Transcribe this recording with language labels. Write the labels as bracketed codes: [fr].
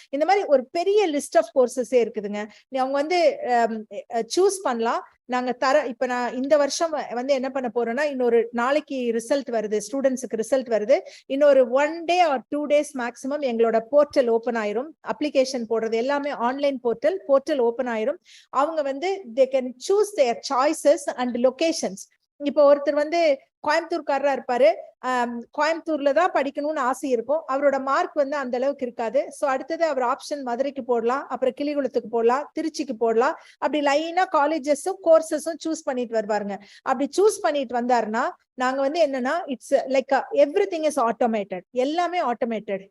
[ta] இந்த மாதிரி ஒரு பெரிய லிஸ்ட் ஆஃப் கோர்சஸே இருக்குதுங்க. அவங்க வந்து சூஸ் பண்ணலாம். நாங்க இப்ப நான் இந்த வருஷம் வந்து என்ன பண்ண போறோம்னா, இன்னொரு நாளைக்கு ரிசல்ட் வருது, ஸ்டூடெண்ட்ஸுக்கு ரிசல்ட் வருது. இன்னொரு [en] 1 day or 2 days [ta] மேக்ஸிமம் எங்களோட போர்ட்டல் ஓபன் ஆயிரும். அப்ளிகேஷன் போடுறது எல்லாமே ஆன்லைன் போர்ட்டல் ஓபன் ஆயிரும். அவங்க வந்து [en] they can choose their choices and locations. [ta] இப்போ ஒருத்தர் வந்து கோயம்புத்தூர்காரரா இருப்பாரு, கோயம்புத்தூர்ல தான் படிக்கணும்னு ஆசை இருக்கும். அவரோட மார்க் வந்து அந்த அளவுக்கு இருக்காது. சோ அடுத்தது அவர் ஆப்ஷன் மதுரைக்கு போடலாம், அப்புறம் கிளிகுளத்துக்கு போடலாம், திருச்சிக்கு போடலாம். அப்படி லைனா காலேஜஸும் கோர்சஸும் சூஸ் பண்ணிட்டு வருவாருங்க. அப்படி சூஸ் பண்ணிட்டு வந்தாருன்னா நாங்க வந்து என்னன்னா [en] it's like everything is automated, [ta] எல்லாமே ஆட்டோமேட்டட்.